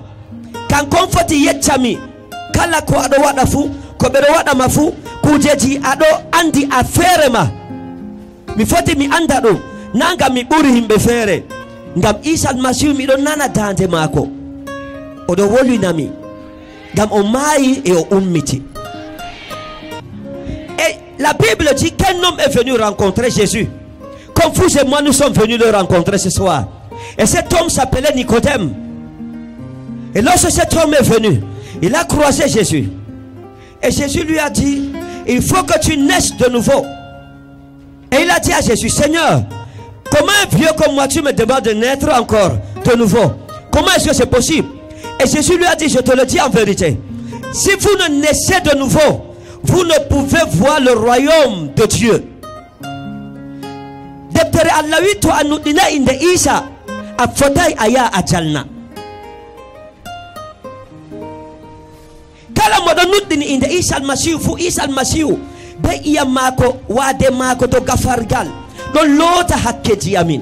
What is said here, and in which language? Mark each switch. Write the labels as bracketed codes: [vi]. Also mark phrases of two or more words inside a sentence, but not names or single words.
[ff] Kankon foti yeccami kala ko aɗo waɗa fuu, ko ɓeɗo waɗama fuu, kujeji aɗo andi a feere ma. Mi foti mi anda ɗum, na ngam mi ɓuri himɓe feere, ngam Isa Almasihu miɗo nana dande maako. Oɗo wolwinami ngam o maayi et o ummiti. [fr] Et la Bible dit qu'un homme est venu rencontrer Jésus, comme vous et moi nous sommes venus le rencontrer ce soir. Et cet homme s'appelait Nicodème. Et lorsque cet homme est venu, il a croisé Jésus. Et Jésus lui a dit, il faut que tu naisses de nouveau. Et il a dit à Jésus, Seigneur, comment un vieux comme moi tu me demandes de naître encore de nouveau? Comment est-ce que c'est possible? Et Jésus lui a dit, je te le dis en vérité, si vous ne naissez de nouveau, vous ne pouvez voir le royaume de Dieu. [ff] Deptere Allah wi to annuɗɗina inde Isa a fotai aya a jalna. Kala moɗo nuɗɗini inde Isa Almasihu fu, Isa Almasihu be iyam maako wade maako to gafargal ɗon loota hakkeji amin.